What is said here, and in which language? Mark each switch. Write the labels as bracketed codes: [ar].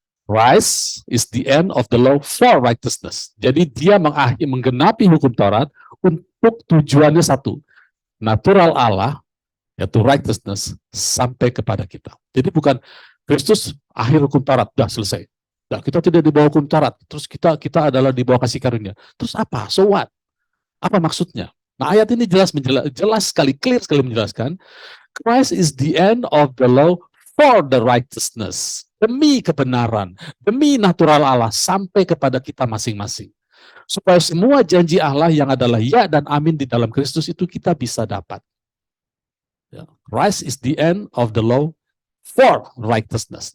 [en] Christ is the end of the law for righteousness. [id] Jadi dia menggenapi hukum Taurat untuk tujuannya satu, natural Allah, yaitu righteousness, sampai kepada kita. Jadi bukan Kristus akhir hukum Taurat, sudah selesai. Nah, kita tidak di bawah hukum Taurat, terus kita adalah di bawah kasih karunia. Terus apa? [en] So what? [id] Apa maksudnya? Nah, ayat ini jelas sekali, [en] clear [id] sekali menjelaskan, [en] Christ is the end of the law for the righteousness. [id] Demi kebenaran, demi natural Allah, sampai kepada kita masing-masing. Supaya semua janji Allah yang adalah ya dan amin di dalam Kristus itu kita bisa dapat. [en] Christ is the end of the law for righteousness.